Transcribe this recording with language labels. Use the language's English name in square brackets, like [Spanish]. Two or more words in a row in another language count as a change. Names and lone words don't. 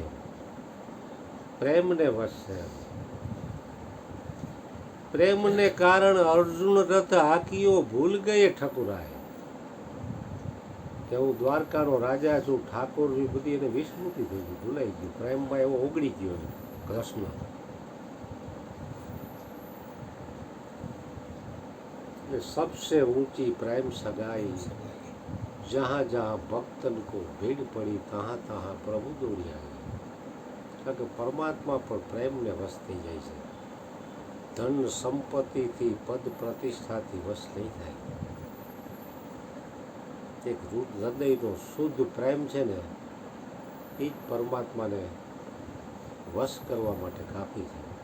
[Gujarati] પ્રેમને વશ છે. પ્રેમને કારણ અર્જુન રથ હાકીઓ [Hindi] भूल गये ठकुराय [Gujarati] કે હું દ્વારકાનો રાજા છું ઠાકોર છું બધી એને વિસ્મૃતિ થઈ ગઈ, ભૂલાઈ ગયું. પ્રેમમાં એવો ઓગળી ગયો કૃષ્ણ. [Hindi] सबसे ऊंची प्रेम सगाई जहाँ जहाँ भक्तन को भीड़ पड़ी तहाँ तहाँ प्रभु दौड़ी आई. [Gujarati] કારણ કે પરમાત્મા પણ પ્રેમને વશ થઈ જાય છે. ધન સંપત્તિથી પદ પ્રતિષ્ઠાથી વશ નહીં થાય. એક હૃદયનો શુદ્ધ પ્રેમ છે ને એ જ પરમાત્માને વશ કરવા માટે કાફી છે.